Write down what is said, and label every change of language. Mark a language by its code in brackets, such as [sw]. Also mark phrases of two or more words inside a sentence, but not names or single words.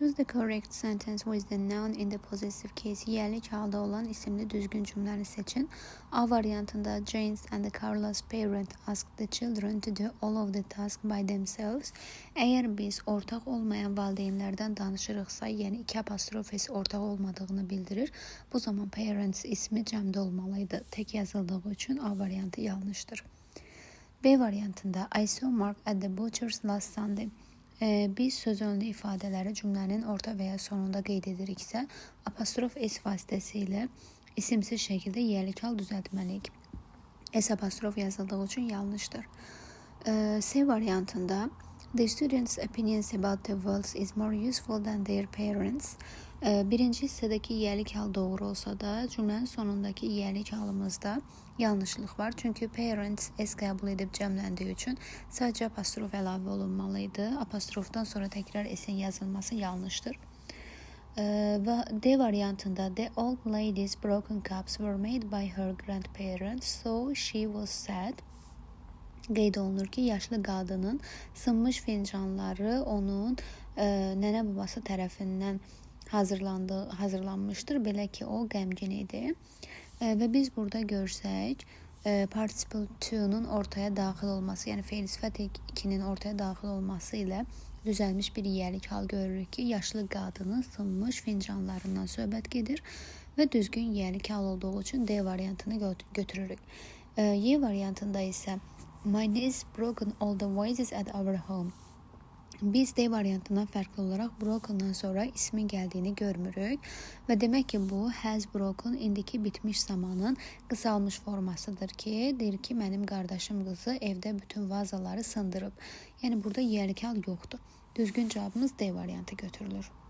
[en] Choose the correct sentence with the noun in the possessive case. [az] Yerlik halda olan isimli düzgün cümləni seçin. [en] A variantında James and Carla's parent asked the children to do all of the tasks by themselves. [az] Əgər biz ortaq olmayan valideynlərdən danışırıqsa, yəni iki apostrof s ortaq olmadığını bildirir. Bu zaman parents ismi cəmdə olmalıydı. Tek yazıldığı üçün A variantı yanlışdır. [en] B variantında I saw Mark at the butcher's last Sunday. [az] Biz söz önlü ifadələri cümlənin orta və ya sonunda qeyd ediriksə, apostrof s vasitəsilə isimsiz şəkildə yerlik hal düzəltməliyik. S apostrof yazıldığı üçün yanlışdır. [en] C variantında the students' opinions about the world is more useful than their parents. [az] Birinci hissədəki yerlik hal doğru olsa da, cümlənin sonundakı yerlik halımızda yanlışlıq var. Çünki parents s qəbul edib cəmləndiyi üçün sadəcə apostrof əlavə olunmalıydı. Apostrofdan sonra təkrar s-in yazılması yanlışdır. Və D variantında [en] the old lady's broken cups were made by her grandparents, so she was sad. [az] Qeyd olunur ki, yaşlı qadının sınmış fincanları onun nənə babası tərəfindən hazırlanmışdır. Belə ki, o qəmgin idi. Və biz burada görsək, participle to-nun ortaya daxil olması, yəni fe'l sifət 2-nin ortaya daxil olması ilə düzəlmiş bir yerlik hal görürük ki, yaşlı qadının sınmış fincanlarından söhbət gedir və düzgün yerlik hal olduğu üçün D variantını götürürük. Y variantında isə [en] my niece broken all the vases at our home. [az] Biz D variantından fərqli olaraq brokendan sonra ismin gəldiyini görmürük və demək ki, bu [en] has broken [az] indiki bitmiş zamanın qısalmış formasıdır ki, deyir ki, mənim qardaşım qızı evdə bütün vazaları sındırıb. Yəni burada yerlik hal yoxdur. Düzgün cavabımız D variantı götürülür.